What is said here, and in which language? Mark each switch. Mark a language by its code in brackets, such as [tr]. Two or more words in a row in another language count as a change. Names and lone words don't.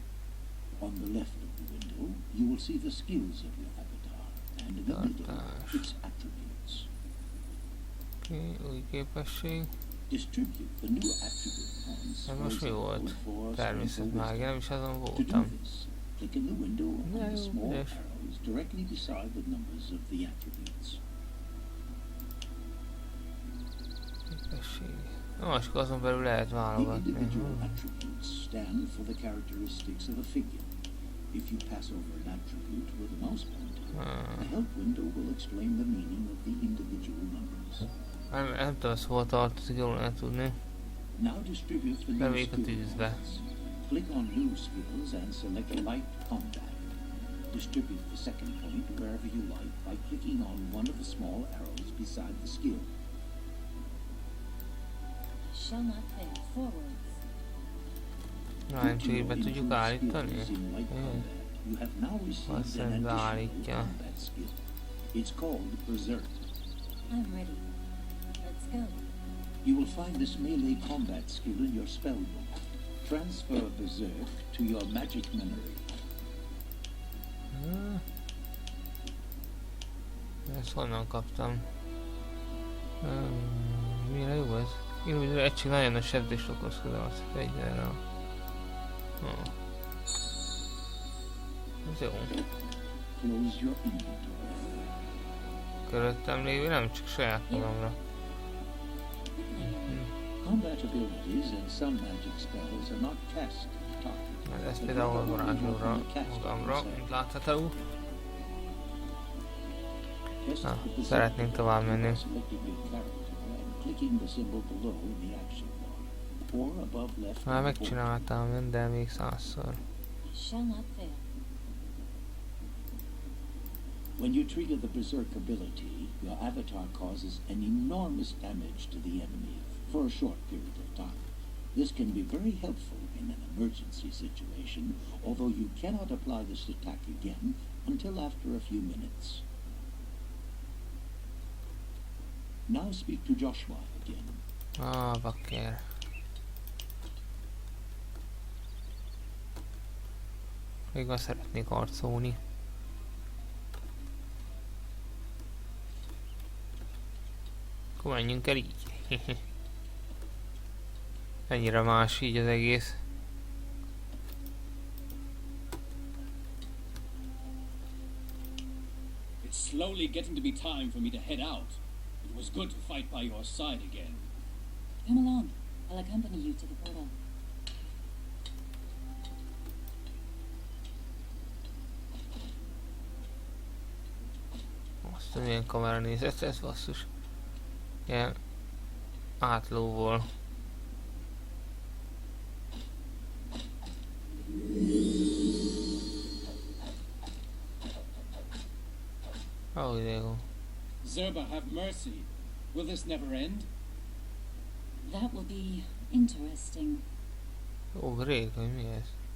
[en] On the left of the window, you will see the skills of your avatar, and in the middle, its attributes. [hu] Oké, új képesség. [en] Distribute the new attribute points. [hu] Ez [en] for [hu] most mi [en] example, [hu] volt? [en] for [hu] Természetmágia, nem is azon [en] To do [hu] voltam. [en] this, click in the window on [hu] No, [en] the small yes. arrows directly beside the numbers of the attributes. [hu] Képesség. Na, és akkor azon belül lehet [en] The [hu] válogatni. [en] individual attributes stand for the characteristics of a figure. If you pass over an attribute with a mouse pointer, the help window will explain the meaning of the individual numbers. [hu] Nem tudom, ezt hol tartozik, jól lehet tudni. [en] Now distribute the new [hu] Bevék a [en] skill [hu] tűzbe. [en] points. Click on new skills and select light combat. Distribute the second point wherever you like by clicking on one of the small arrows beside the skill. shall not fail. Forwards. [hu] Nem csak így be tudjuk állítani? [en] In light combat, you have now received [hu] Azt [en] an [hu] hiszem [en] additional [hu] beállítja. [en] combat skill. It's called Berserk. I'm ready. Let's go. You will find this melee combat skill in your spellbook. Transfer Berserk to your magic memory. [hu] Ezt honnan kaptam? Mire jó ez? Illúzió egység nagyon nagy sebzést okoz az fegyverrel. Ez jó. [en] Close your inventory. [hu] Körülöttem lévő, nem csak saját magamra. [en] Combat abilities and some magic spells are not cast at the target. [hu] Ez például varázslóra, magamra, mint látható. Na, szeretnénk tovább menni. Már megcsináltam, de még 100-szor. [en] Shall not fail. When you trigger the Berserk ability, your avatar causes an enormous damage to the enemy for a short period of time. This can be very helpful in an emergency situation, although you cannot apply this attack again until after a few minutes. Now speak to Joshua again. [hu] Bakker. Még ma szeretnék harcolni. Akkor menjünk el így. Ennyire más így az egész. [en] It's slowly getting to be time for me to head out. It was good to fight by your side again. Come along. I'll accompany you to the portal. [hu] Azt milyen kamera nézett ez, basszus. Ilyen átlóból. [en] Oh, there you go. Zerba, have mercy. Will this never end? That will be interesting. [hu] Ó, rég, hogy mi ez?